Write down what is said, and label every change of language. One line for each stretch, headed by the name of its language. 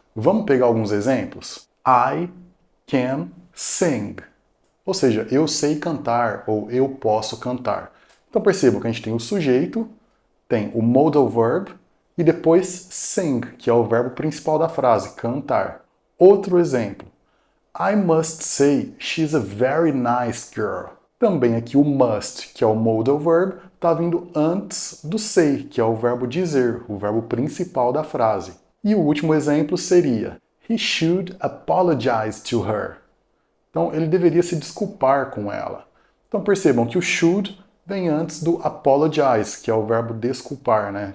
Portuguese: Vamos pegar alguns exemplos?
English: I can sing.
Portuguese: Ou seja, eu sei cantar ou eu posso cantar. Então percebam que a gente tem o sujeito, tem o modal verb e depois sing, que é o verbo principal da frase, cantar. Outro exemplo.
English: I must say she's a very nice girl.
Portuguese: Também aqui o must, que é o modal verb, está vindo antes do say, que é o verbo dizer, o verbo principal da frase. E o último exemplo seria
English: He should apologize to her.
Portuguese: Então ele deveria se desculpar com ela. Então percebam que o should vem antes do apologize, que é o verbo desculpar, né?